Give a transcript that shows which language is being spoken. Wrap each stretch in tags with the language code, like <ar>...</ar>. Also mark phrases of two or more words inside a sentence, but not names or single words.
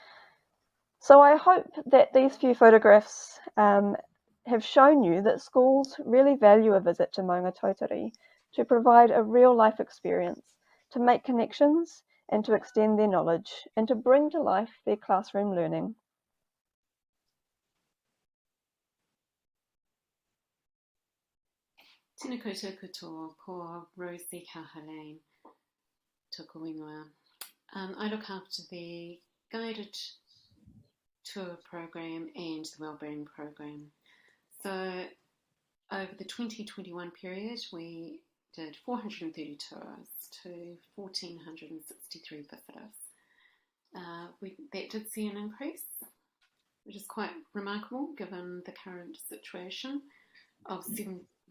<en>So I hope that these few photographs have shown you that schools really value a visit to Maungatautari to provide a real life experience, to make connections and to extend their knowledge and to bring to life their classroom learning.</en> <mi>Tēnā koutou katoa, ko Rosie Kahalane, tōku ingoa.</mi> <en>I look after the guided tour program and the wellbeing program. So over the 2021 period, we did 430 tours to 1,463 visitors. That did see an increase, which is quite remarkable given the current situation, of 7.4%.</en>